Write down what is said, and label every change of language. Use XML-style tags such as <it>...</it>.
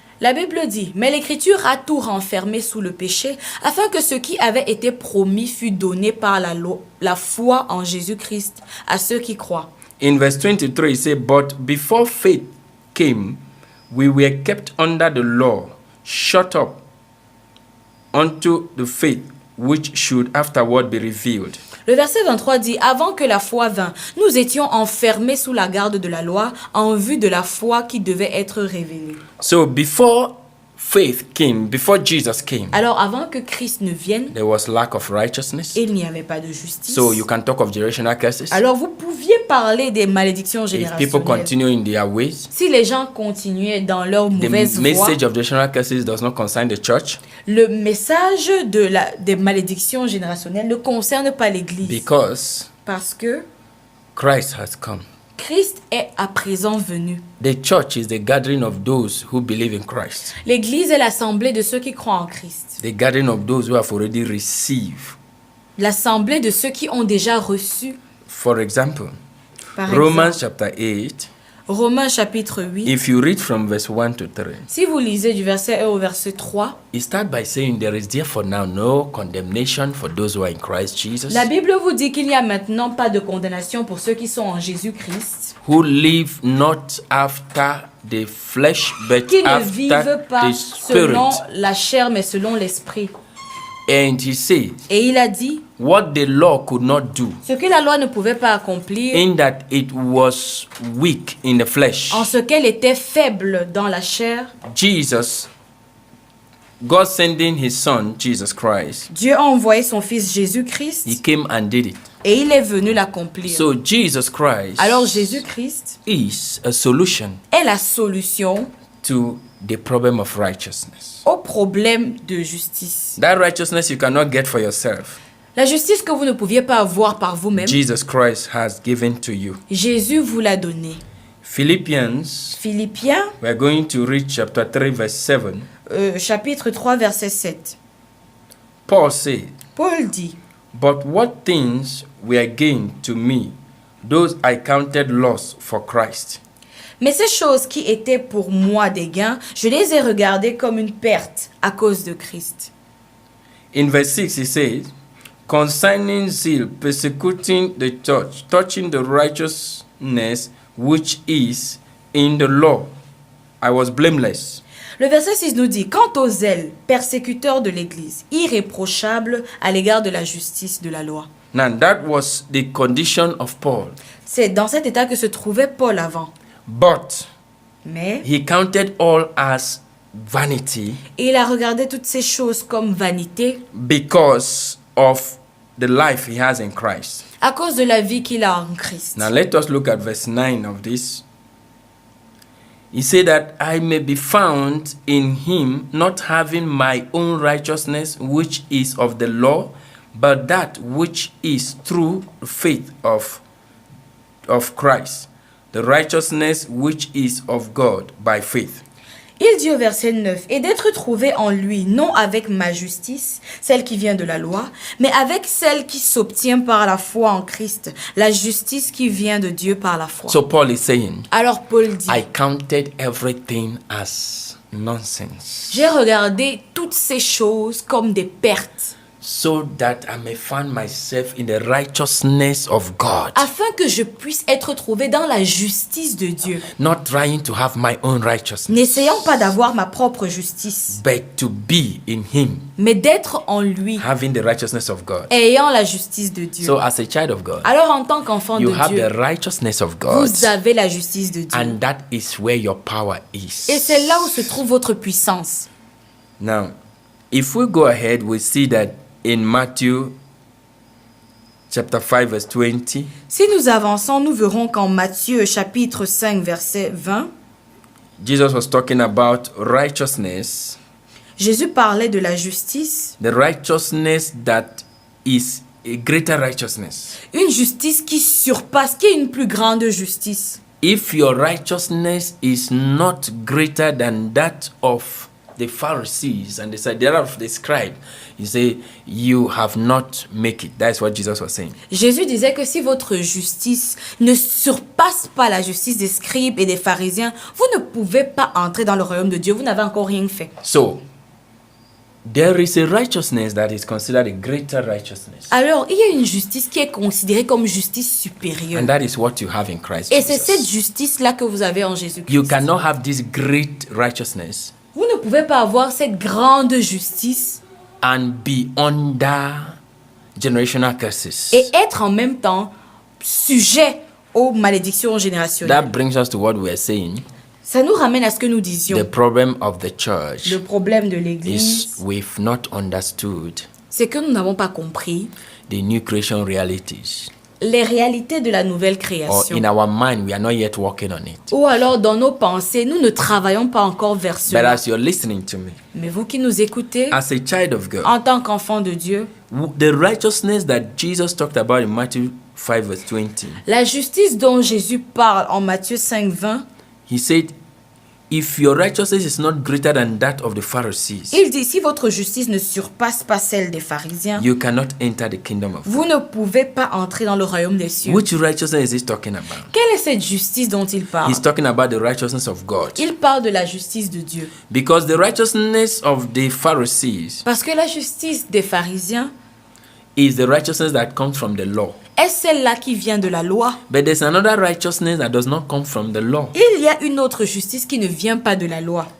<fr>La Bible dit, mais l'Écriture a tout renfermé sous le péché, afin que ce qui avait été promis fût donné par la foi en Jésus-Christ à ceux qui croient.</fr> <en>In verse 23, it says, but before faith came, we were kept under the law, shut up unto the faith which should afterward be revealed.</en> <fr>Le verset 23 dit, avant que la foi vînt, nous étions enfermés sous la garde de la loi en vue de la foi qui devait être révélée.</fr> <en>So before faith came, before Jesus came,</en> <fr>Alors avant que Christ ne vienne,</fr> <en>there was lack of righteousness.</en> <fr>il n'y avait pas de justice.</fr> <en>So you can talk of generational curses.</en> <fr>Alors vous pouviez parler des malédictions</fr> <en>If people</en> <fr>générationnelles.</fr> <en>continue in their ways,</en> <fr>Si les gens continuaient dans leur</fr> <en>the</en> <fr>mauvaise voie,</fr> <en>message of generational curses does not concern the church,</en> <fr>le message des malédictions générationnelles ne concerne pas l'Église.</fr> <en>because</en> <fr>Parce que</fr> <en>Christ has come.</en> <fr>Christ est à présent venu.</fr> <en>The church is the gathering of those who believe in Christ,</en> <fr>L'Église est l'assemblée de ceux qui croient en Christ.</fr> <en>the gathering of those who have already received.</en> <fr>L'assemblée de ceux qui ont déjà reçu.</fr> <en>For example,</en> <fr>Par</fr> <en>Romans</en> <fr>exemple,</fr> <en>chapter 8,</en> <fr>Romains chapitre 8.</fr> <en>if you read from verse 1 to 3,</en> <fr>Si vous lisez du verset 1 au verset 3,</fr> <en>it starts by saying, there is therefore now no condemnation for those who are in Christ Jesus,</en> <fr>la Bible vous dit qu'il n'y a maintenant pas de condamnation pour ceux qui sont en Jésus-Christ,</fr> <en>who live not after the flesh, but</en> <fr>qui ne</fr> <en>after</en> <fr>vivent pas</fr> <en>the Spirit.</en> <fr>selon la chair mais selon l'esprit.</fr> <en>And he says,</en> <fr>Et il a dit,</fr> <en>what the law could not do,</en> <fr>ce que la loi ne pouvait pas accomplir,</fr> <en>in that it was weak in the flesh.</en> <fr>en ce qu'elle était faible dans la chair,</fr> <en>Jesus, God sending his son, Jesus Christ,</en> <fr>Dieu a envoyé son fils Jésus-Christ</fr> <en>he came and did it.</en> <fr>et il est venu l'accomplir.</fr> <en>So Jesus Christ</en> <fr>Alors Jésus-Christ</fr> <en>is a solution</en> <fr>est la solution</fr> <en>to the problem of righteousness.</en> <fr>au problème de justice.</fr> <en>That righteousness you cannot get for yourself.</en> <fr>La justice que vous ne pouviez pas avoir par vous-même,</fr> <en>Jesus Christ has given to you.</en> <fr>Jésus vous l'a donnée.</fr> <en>Philippians,</en> <fr>Philippiens,</fr> <en>we are going to read chapter 3 verse 7.</en> <fr>chapitre 3, verset 7.</fr> <en>Paul said,</en> <fr>Paul dit,</fr> <en>but what things were gain to me, those I counted loss for Christ.</en> <fr>mais ces choses qui étaient pour moi des gains, je les ai regardées comme une perte à cause de Christ.</fr> <en>In verse 6 he says, concerning zeal, persecuting the church, touching the righteousness which is in the law, I was blameless.</en> <fr>Le verset 6 nous dit, quant au zèle, persécuteur de l'Église, irréprochable à l'égard de la justice de la loi.</fr> <en>Now that was the condition of Paul.</en> <fr>C'est dans cet état que se trouvait Paul avant.</fr> <en>But</en> <fr>Mais</fr> <en>he counted all as vanity</en> <fr>il a regardé toutes ces choses comme vanité</fr> <en>because of the life he has in Christ.</en> <fr>à cause de la vie qu'il a en Christ.</fr> <en>Now let us look at verse 9 of this. He said that I may be found in him, not having my own righteousness, which is of the law, but that which is through faith of Christ, the righteousness which is of God by faith.</en> <fr>Il dit au verset 9, « Et d'être trouvé en lui, non avec ma justice, celle qui vient de la loi, mais avec celle qui s'obtient par la foi en Christ, la justice qui vient de Dieu par la foi. »</fr> <en>So Paul is saying,</en> <fr>Alors Paul dit,</fr> <en>I counted everything as nonsense,</en> <fr>« J'ai regardé toutes ces choses comme des pertes,</fr> <en>so that I may find myself in the righteousness of God,</en> <fr>afin que je puisse être trouvé dans la justice de Dieu,</fr> <en>not trying to have my own righteousness,</en> <fr>n'essayant pas d'avoir ma propre justice,</fr> <en>but to be in him,</en> <fr>mais d'être en lui,</fr> <en>having the righteousness of God.</en> <fr>ayant la justice de Dieu. »</fr> <en>So as a child of God,</en> <fr>Alors en tant qu'enfant</fr> <en>you</en> <fr>de</fr> <en>have</en> <fr>Dieu,</fr> <en>the righteousness of God,</en> <fr>vous avez la justice de Dieu.</fr> <en>and that is where your power is.</en> <fr>Et c'est là où se trouve votre puissance.</fr> <en>Now, if we go ahead, we see that in Matthew chapter 5 verse 20,</en> <fr>Si nous avançons, nous verrons qu'en Matthieu chapitre 5 verset 20,</fr> <en>Jesus was talking about righteousness,</en> <fr>Jésus parlait de la justice,</fr> <en>the righteousness that is a greater righteousness.</en> <fr>Une justice qui surpasse, qui est une plus grande justice.</fr> <en>If your righteousness is not greater than that of the Pharisees and the scribes, you say you have not make it. That's what Jesus was saying.</en> <fr>Jésus disait que si votre justice ne surpasse pas la justice des scribes et des pharisiens, vous ne pouvez pas entrer dans le royaume de Dieu. Vous n'avez encore rien fait.</fr> <en>So, there is a righteousness that is considered a greater righteousness.</en> <fr>Alors, il y a une justice qui est considérée comme justice supérieure.</fr> <en>And that is what you have in Christ</en> <fr>Et c'est cette</fr> <en>Jesus.</en> <fr>justice-là que vous avez en Jésus-Christ.</fr> <en>You cannot have this great righteousness</en> <fr>Vous ne pouvez pas avoir cette grande justice</fr> <en>and be under generational curses.</en> <fr>et être en même temps sujet aux malédictions générationnelles.</fr> <en>That brings us to what we are saying.</en> <fr>Ça nous ramène à ce que nous disions.</fr> <en>The problem of the church</en> <fr>Le problème de</fr> <en>is</en> <fr>l'Église,</fr> <en>we've not understood</en> <fr>c'est que nous n'avons pas compris</fr> <en>the new creation realities.</en> <fr>les réalités de la nouvelle</fr> <en>Or</en> <fr>création.</fr> <en>in our mind, we are not yet working on it.</en> <fr>Ou alors dans nos pensées, nous ne travaillons pas encore vers</fr> <en>But</en> <fr>cela.</fr> <en>as you're listening to me,</en> <fr>Mais vous qui nous écoutez,</fr> <en>as a child of God,</en> <fr>en tant qu'enfant de Dieu,</fr> <en>the righteousness that Jesus talked about in Matthew 5 verse 20,</en> <fr>la justice dont Jésus parle en Matthieu 5, 20,</fr> <en>he said, if your righteousness is not greater than that of the Pharisees,</en> <fr>il dit, si votre justice ne surpasse pas celle des pharisiens,</fr> <en>you cannot enter the kingdom of God.</en> <fr>vous ne pouvez pas entrer dans le royaume des cieux.</fr> <en>Which righteousness is he talking about?</en> <fr>Quelle est cette justice dont il parle?</fr> <en>He's talking about the righteousness of God.</en> <fr>Il parle de la justice de Dieu.</fr> <en>Because the righteousness of the Pharisees</en> <fr>Parce que la justice des pharisiens</fr> <en>is the righteousness that comes from the law.</en> <fr>est celle-là qui vient de la loi.</fr> <en>But there's another righteousness that does not come from the law.</en> <fr>Il y a une autre justice qui ne vient pas de la loi.</fr>